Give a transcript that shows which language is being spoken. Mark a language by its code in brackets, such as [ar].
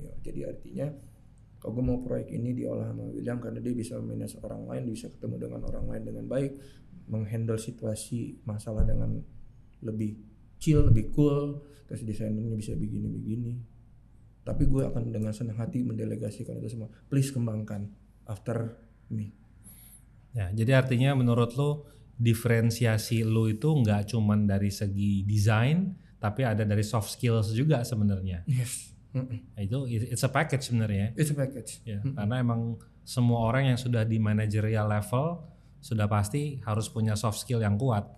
[id] Jadi artinya kalau gue mau proyek ini diolah sama William karena dia bisa memanage orang lain, bisa ketemu dengan orang lain dengan baik, menghandle situasi masalah dengan lebih chill, lebih cool, terus desainernya bisa begini. Tapi gue akan dengan senang hati mendelegasikan itu semua. [en] Please [id] kembangkan [en] after me. [id] Ya, jadi artinya menurut lo diferensiasi lo itu nggak cuman dari segi desain, tapi ada dari soft skills juga sebenarnya. [en] Yes. [id] Itu [en] it's a package [id] sebenarnya. [en] It's a package. [id] Ya, karena emang semua orang yang sudah di managerial level sudah pasti harus punya soft skill yang kuat.